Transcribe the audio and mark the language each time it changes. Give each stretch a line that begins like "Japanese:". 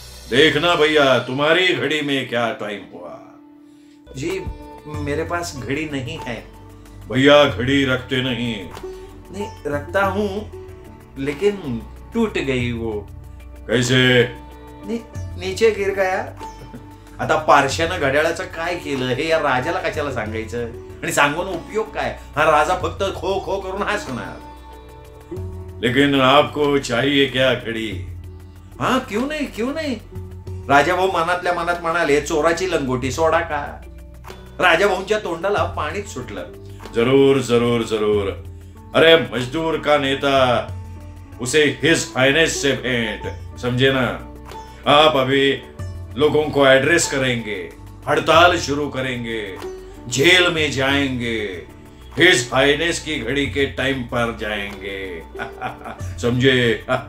Hindi: देखना भैया तुम्हारी घड़ी में क्या टाइम हुआ. जी मेरे पास घड़ी नहीं है. भैया घड़ी रखते नहीं? नहीं रखता हूं, लेकिन टूट गई वो. कैसे? नीचे गिर गया.
Marathi: आता पारशानं घड्याळाचं काय केलं हे या राजाला कशाला सांगायचं आणि सांगून उपयोग काय? हा राजा फक्त खो खो करून हसणार.
Hindi: लेकिन आपको चाहिए क्या घड़ी? हाँ क्यों नहीं, क्यों नहीं.
Marathi: राजाभाऊ मनातल्या मनात म्हणाले, चोराची लंगोटी सोडा का. राजाभाऊंच्या तोंडाला पाणीच सुटलं.
Hindi: जरूर जरूर जरूर. अरे मजदूर का नेता, उसे हिज हाइनेस से भेंट, समझे ना. आप अभी लोगों को एड्रेस करेंगे, हड़ताल शुरू करेंगे, जेल में जाएंगे, हिज हाइनेस की घड़ी के टाइम पर जाएंगे. समझे?